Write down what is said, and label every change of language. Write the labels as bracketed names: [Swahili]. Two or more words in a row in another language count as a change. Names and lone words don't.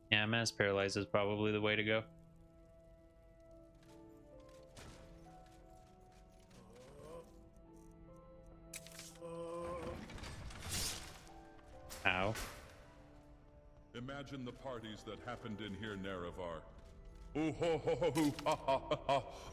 [English] mass paralyze is probably the way to go. Ow. Imagine the parties that happened in here, Nerevar. Ooh ho ho ho hoo ha ha ha ha.